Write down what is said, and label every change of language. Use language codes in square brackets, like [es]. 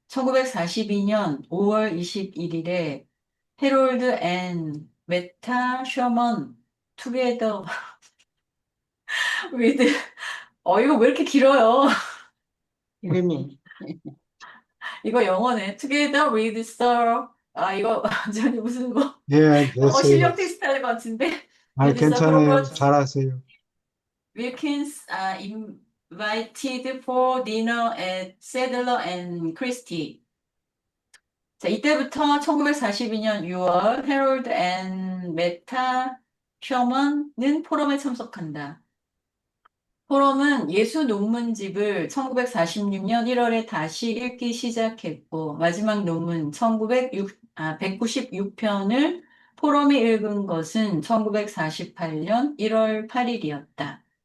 [ko] 1942년 5월 21일에 해롤드 앤 메타 셔먼 [en] 투게더 위드 [ko] 이거 왜 이렇게 길어요? 이름이 이거 영어네. [en] Together with Sir. [ko] 이거 완전히 무슨 뭐 예, 됐어요. 실력 테스트 할 것 같은데. 아, [en] With Sir [ko] 괜찮아요. [en] Robert [ko] 잘하세요. [en] Wilkins invited for dinner at Sadler and Christie. [ko] 자, 이때부터 1942년 6월 해롤드 앤 메타 셔먼은 포럼에 참석한다. 포럼은 예수 논문집을 1946년 1월에 다시 읽기 시작했고 마지막 논문 196편을 포럼이 읽은 것은 1948년 1월 8일이었다.